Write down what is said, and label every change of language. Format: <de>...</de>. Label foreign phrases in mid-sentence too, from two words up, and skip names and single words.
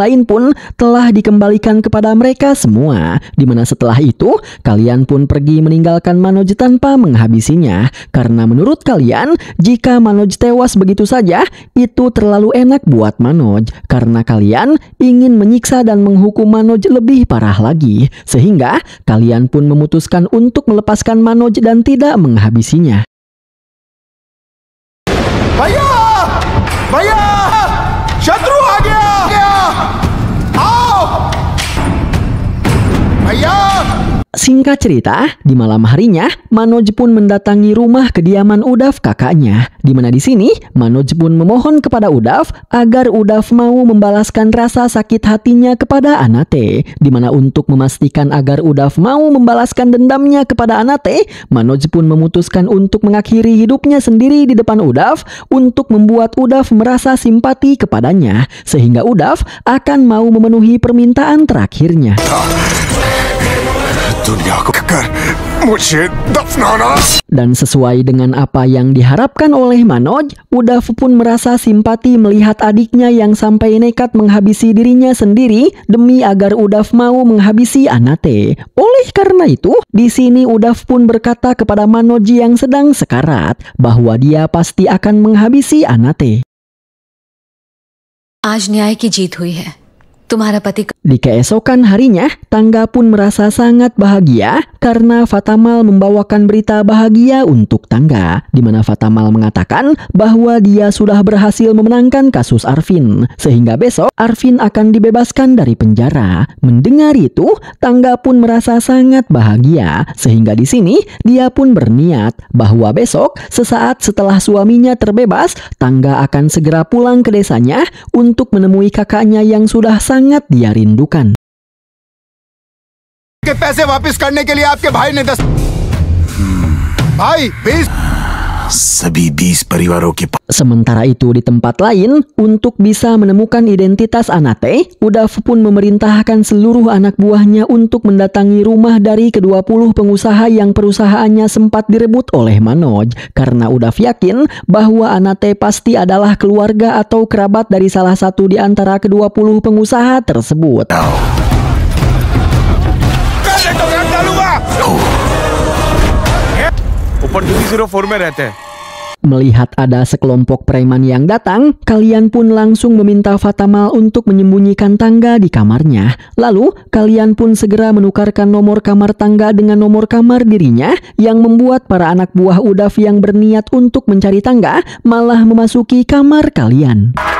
<id>lain pun telah dikembalikan kepada mereka semua, dimana setelah itu kalian pun pergi meninggalkan Manoj tanpa menghabisinya, karena menurut kalian jika Manoj tewas begitu saja itu terlalu enak buat Manoj, karena kalian ingin menyiksa dan menghukum Manoj lebih parah lagi, sehingga kalian pun memutuskan untuk melepaskan Manoj dan tidak menghabisinya.</id> <hi>भैया भैया शत्रु आ गया आओ भैया।</hi> <id>Singkat cerita, di malam harinya, Manoj pun mendatangi rumah kediaman Udav kakaknya, di mana di sini Manoj pun memohon kepada Udav agar Udav mau membalaskan rasa sakit hatinya kepada Anate, di mana untuk memastikan agar Udav mau membalaskan dendamnya kepada Anate, Manoj pun memutuskan untuk mengakhiri hidupnya sendiri di depan Udav untuk membuat Udav merasa simpati kepadanya, sehingga Udav akan mau memenuhi permintaan terakhirnya.</id> <hi>दुनिया को कर मुझे दफनाना।</hi> <id>Dan sesuai dengan apa yang diharapkan oleh Manoj, Udav pun merasa simpati melihat adiknya yang sampai nekat menghabisi dirinya sendiri demi agar Udav mau menghabisi Anate. Oleh karena itu, di sini Udav pun berkata kepada Manoj yang sedang sekarat bahwa dia pasti akan menghabisi Anate.</id> <hi>आज न्याय की जीत हुई है। तुम्हारा पति</hi> <id>Di keesokan harinya, Tangga pun merasa sangat bahagia karena Fatamal membawakan berita bahagia untuk Tangga, di mana Fatamal mengatakan bahwa dia sudah berhasil memenangkan kasus Arvin, sehingga besok Arvin akan dibebaskan dari penjara. Mendengar itu, Tangga pun merasa sangat bahagia, sehingga di sini dia pun berniat bahwa besok sesaat setelah suaminya terbebas, Tangga akan segera pulang ke desanya untuk menemui kakaknya yang sudah sangat dia rindukan.</id> <hi>के पैसे वापस करने के लिए आपके भाई ने भाई 20 सभी 20 परिवारों के</hi> <id>Sementara itu di tempat lain, untuk bisa menemukan identitas Anate, Udav pun memerintahkan seluruh anak buahnya untuk mendatangi rumah dari ke-20 pengusaha yang perusahaannya sempat direbut oleh Manoj, karena Udav yakin bahwa Anate pasti adalah keluarga atau kerabat dari salah satu di antara ke-20 pengusaha tersebut.</id> <hi>ऊपर 204 में रहते हैं।</hi> <id>Melihat ada sekelompok preman yang datang, kalian pun langsung meminta Fatamal untuk menyembunyikan Tangga di kamarnya. Lalu, kalian pun segera menukarkan nomor kamar Tangga dengan nomor kamar dirinya, yang membuat para anak buah Udav yang berniat untuk mencari Tangga malah memasuki kamar kalian.</id>